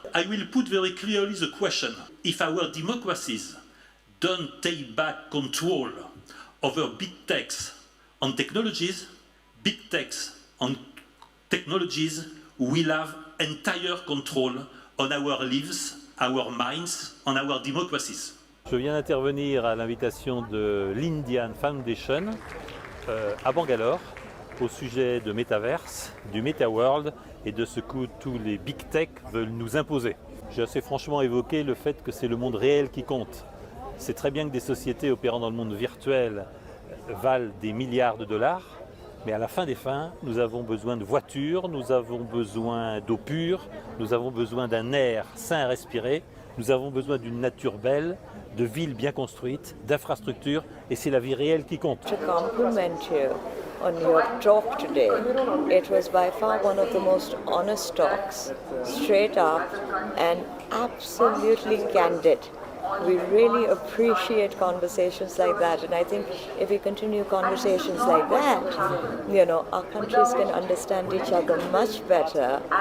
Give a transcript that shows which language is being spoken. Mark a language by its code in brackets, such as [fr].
[en] I will put very clearly the question: if our democracies don't take back control over big techs and technologies, big techs and technologies will have entire control on our lives, our minds, and our democracies. [fr] Je viens d'intervenir à l'invitation de l'Indian Foundation à Bangalore au sujet de Metaverse, du Metaworld et de ce que tous les big tech veulent nous imposer. J'ai assez franchement évoqué le fait que c'est le monde réel qui compte. C'est très bien que des sociétés opérant dans le monde virtuel valent des milliards de dollars, mais à la fin des fins, nous avons besoin de voitures, nous avons besoin d'eau pure, nous avons besoin d'un air sain à respirer, nous avons besoin d'une nature belle, de villes bien construites, d'infrastructures, et c'est la vie réelle qui compte. [en] To compliment you on your talk today, it was by far one of the most honest talks, straight up and absolutely candid. We really appreciate conversations like that, and I think if we continue conversations like that, our countries can understand each other much better.